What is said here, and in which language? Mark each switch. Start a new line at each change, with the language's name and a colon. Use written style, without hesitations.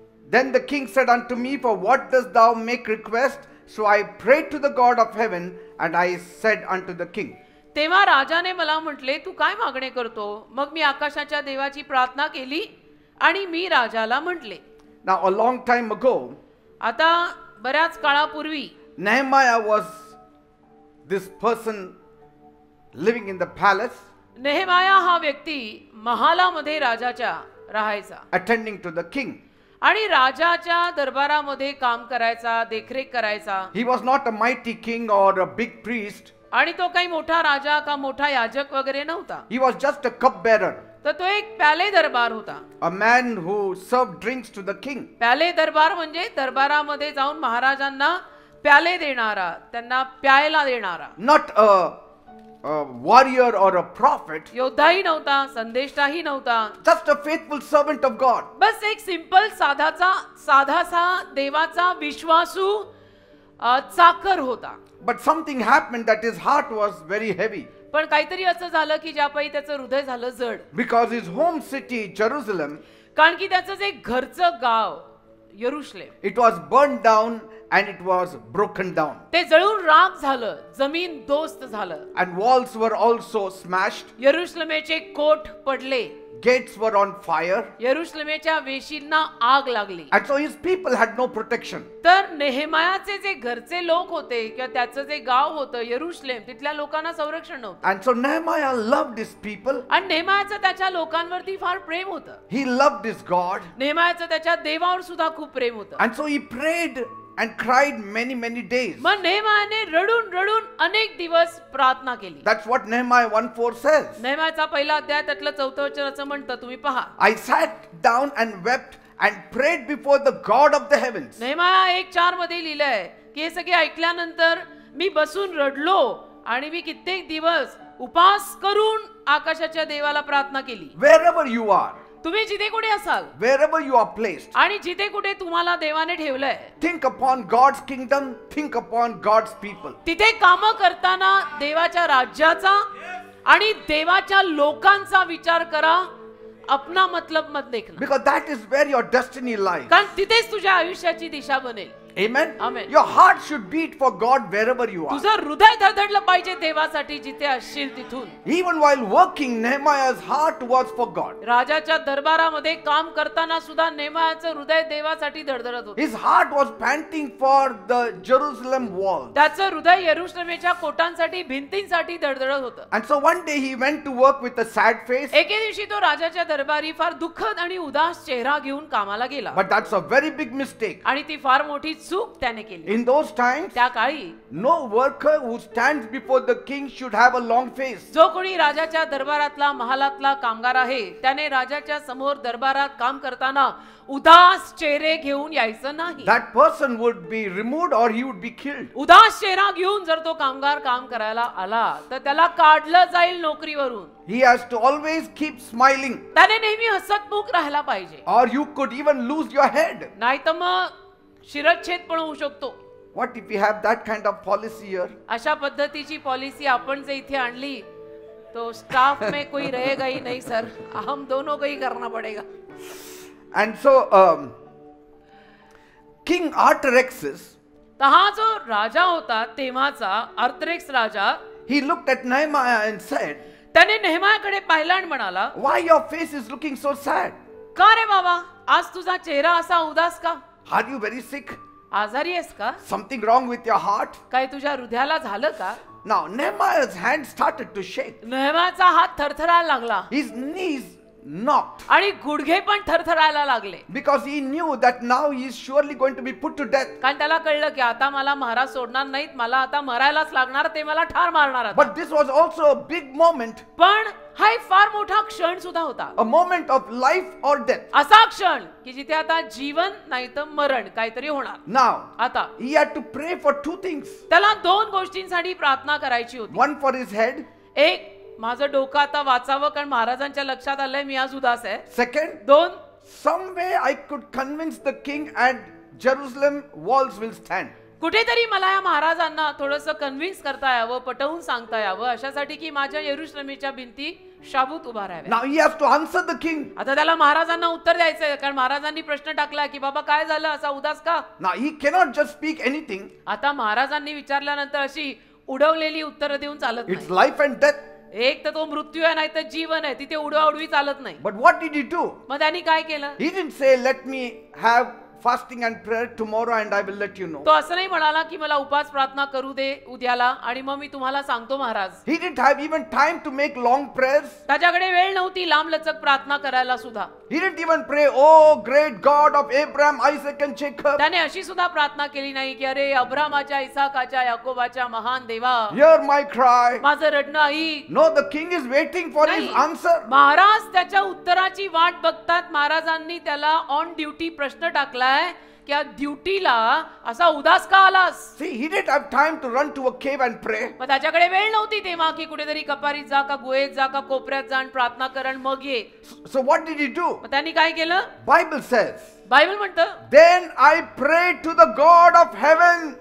English: Then the king said unto me, For what dost thou make request? So I prayed to the God of heaven, and I said unto the king.
Marathi: तेव्हा राजाने मला म्हटले, तू काय मागणे करतो? मग मी आकाशाच्या देवाची प्रार्थना केली आणि मी राजाला म्हटले।
English: Now a long time ago,
Marathi: आता बऱ्याच काळापूर्वी
English: Nehemiah was this person living in the palace,
Marathi: नेहेमाया हा व्यक्ती महालामध्ये राजाच्या राहायचा,
English: attending to the king.
Marathi: आणि राजाच्या दरबारामध्ये काम करायचा, देखरेख करायचा।
English: He was not a mighty king or a big priest.
Marathi: आणि तो काही मोठा राजा का मोठा याजक वगैरे नव्हता,
English: He was just a cupbearer,
Marathi: तर तो एक प्याले दरबार होता।
English: a man who served drinks to the king.
Marathi: प्याले दरबार म्हणजे दरबारामध्ये जाऊन महाराजांना प्याले देणारा, त्यांना प्यायला देणारा।
English: Not a warrior or a prophet,
Marathi: योद्धाही नव्हता, संदेष्टाही नव्हता,
English: just a faithful servant of God.
Marathi: बस एक सिंपल साधासा देवाचा विश्वासू चाकर होता।
English: But something happened that his heart was very heavy,
Marathi: पण काहीतरी असं झालं की ज्यापायी त्याचं हृदय झालं जड,
English: because his home city Jerusalem,
Marathi: कारण की त्याचं जे घरचं गाव यरुशलेम,
English: it was burned down and it was broken down,
Marathi: ते जळून राख झालं, जमीन दोस्त झालं,
English: and walls were also smashed,
Marathi: यरुशलेमेचे coat पडले,
English: gates were on fire,
Marathi: यरुशलेमेच्या वेशींना आग लागली।
English: and so his people had no protection.
Marathi: तर नेहेमायाचे जे घरचे लोक होते किंवा त्याचं जे गाव होतं यरुशलेम, तिथल्या लोकांना संरक्षण नव्हतं।
English: And so Nehemiah loved his people.
Marathi: आणि नेहेमायाचं त्याच्या लोकांवरती फार प्रेम होतं,
English: He loved his God.
Marathi: नेहेमायाचं त्याच्या देवावर सुद्धा खूप प्रेम होतं।
English: And so he prayed and cried many days.
Marathi: मग नेहेमायाने रडून रडून अनेक दिवस प्रार्थना केली।
English: That's what Nehemiah 1:4 says.
Marathi: नेहेमायाचा पहिला अध्याय त्यातलं 4थं वचन असं म्हणतं, तुम्ही पहा,
English: I sat down and wept and prayed before the God of the heavens.
Marathi: नेहेमाया 1:4 मध्ये लिहिलंय की हे सगळे ऐकल्यानंतर मी बसून रडलो आणि मी कित्येक दिवस उपास करून आकाशाच्या देवाला प्रार्थना केली।
English: Wherever you are,
Marathi: तुम्ही जिथे कुठे असाल,
English: wherever you are placed,
Marathi: आणि जिथे कुठे तुम्हाला देवाने ठेवलंय,
English: think upon God's kingdom, think upon God's people.
Marathi: तिथे काम करताना देवाच्या राज्याचा आणि देवाच्या लोकांचा विचार करा,
Hindi: अपना मतलब मत देखना,
English: Because that is where your destiny lies.
Marathi: कारण तिथेच तुझ्या आयुष्याची दिशा बनेल।
English: Amen. Amen. Your heart should beat for God wherever you are.
Marathi: तुझं हृदय धडधडलं पाहिजे देवासाठी जिथे असशील तिथून.
English: Even while working, Nehemiah's heart was for God.
Marathi: राजाच्या दरबारामध्ये काम करताना सुद्धा नेहमीचं हृदय देवासाठी धडधडत होतं.
English: His heart was panting for the Jerusalem wall.
Marathi: त्याचं हृदय यरुशलेमेच्या कोटांसाठी भिंतींसाठी धडधडत होतं.
English: And so one day he went to work with a sad face.
Marathi: एके दिवशी तो राजाच्या दरबारी फार दुःखद आणि उदास चेहरा घेऊन कामाला गेला.
English: But that's a very big mistake.
Marathi: आणि ती फार मोठी चूक त्याने केली.
English: In those times,
Marathi: त्या काळी
English: no worker who stands before the king should have a long face.
Marathi: जो कोणी राजाच्या दरबारातला महालातला कामगार आहे त्याने राजाच्या समोर दरबारात काम करताना उदास चेहरे घेऊन यायचं नाही.
English: That person would be removed or he would be killed.
Marathi: उदास चेहरा घेऊन जर तो कामगार काम करायला आला तर त्याला काढलं जाईल नोकरीवरून.
English: He has to always keep smiling,
Marathi: त्याने नेहमी हसतमुख राहायला पाहिजे.
English: or you could even lose your head.
Marathi: नाही तर मग शिरच्छेद पण होऊ शकतो.
English: What if we have that kind of policy here?
Marathi: अशा पद्धतीची पॉलिसी आपण जे इथे आणली
Hindi: तो स्टाफ में कोई रहेगा ही नहीं सर, हम दोनों को ही करना पड़ेगा.
English: And so King Artaxerxes,
Marathi: तर हा जो राजा होता तेव्हाचा अर्थरेक्स राजा,
English: he looked at Nehemiah and said,
Marathi: त्याने नेहमीयाकडे पाहिला आणि म्हणाला,
English: why your face is looking so sad?
Marathi: का रे बाबा आज तुझा चेहरा असा उदास का?
English: Are you very sick?
Marathi: आजारी आहेस का?
English: Something wrong with your heart?
Marathi: काय तुझ्या हृदयाला झालं का?
English: Now Nehemiah's hand started to shake.
Marathi: नेहमीयाचा हात थरथरायला लागला
English: His knees knocked
Marathi: आणि गुडघे पण थरथरायला लागले.
English: because he knew that now he is surely going to be put to death.
Marathi: कारण त्याला कळलं की आता मला महाराज सोडणार नाहीत, मला आता मरायलाच लागणार, ते मला ठार मारणार आता.
English: But this was also a big moment,
Marathi: पण हा एक फार मोठा क्षण सुद्धा होता.
English: a moment of life or death.
Marathi: असा क्षण की जिथे आता जीवन नाही तर मरण काहीतरी होणार.
English: Now
Marathi: आता
English: he had to pray for two things.
Marathi: त्याला दोन गोष्टींसाठी प्रार्थना करायची होती.
English: One for his head.
Marathi: एक, माझं डोकं आता वाचावं कारण महाराजांच्या लक्षात आलंय मी आज उदास आहे.
English: Second,
Marathi: दोन,
English: some way I could convince the king and Jerusalem walls will stand.
Marathi: कुठेतरी मला या महाराजांना थोडंसं कन्व्हिन्स करता यावं, पटवून सांगता यावं अशासाठी की माझ्या यरुशलेमेच्या भिंती शाबूत उभा राहाव्या.
English: Now he has to answer the king.
Marathi: आता त्याला महाराजांना उत्तर द्यायचंय कारण महाराजांनी प्रश्न टाकला की बाबा काय झालं असा उदास का?
English: Now he cannot just speak anything.
Marathi: आता महाराजांनी विचारल्यानंतर अशी उडवलेली उत्तर देऊन चालत
English: It's
Marathi: नाही.
English: life and death.
Marathi: एक तर तो मृत्यू आहे नाही तर जीवन आहे, तिथे उडवाउडवी चालत नाही.
English: But what did he do?
Marathi: मग त्यांनी काय केलं?
English: He didn't say, let me have fasting and prayer tomorrow and I will let you know.
Marathi: तो असं नाही म्हणाला की मला उपास प्रार्थना करू दे उद्याला आणि मग मी तुम्हाला सांगतो Maharaj.
English: He didn't have even time to make long prayers.
Marathi: त्याच्याकडे वेळ नव्हती लांब लचक प्रार्थना करायला सुद्धा.
English: He didn't even pray, oh great God of Abraham, Isaac and Jacob,
Marathi: त्याने अशी सुद्धा प्रार्थना केली नाही की अरे अब्रामाच्या, इसाकाच्या, याकोबाच्या महान देवा
English: hear my cry.
Marathi: माझं रडणं ऐक.
English: No, the king is waiting for his
Marathi: नाही.
English: answer.
Marathi: महाराज त्याच्या उत्तराची वाट बघतात. महाराजांनी त्याला ऑन ड्युटी प्रश्न टाकलाय की या ड्युटीला असा उदास का आलास?
English: See, he didn't have time to run to a cave and pray.
Marathi: मग त्याच्याकडे वेळ नव्हती तेव्हा की कुठेतरी कपारीत जा का गुहेत जा का कोपऱ्यात जा आणि प्रार्थना कर आणि मग ये.
English: So what did he do?
Marathi: मग त्यांनी काय केलं?
English: Bible says,
Marathi: बायबल म्हणतं,
English: then I prayed to the God of heaven.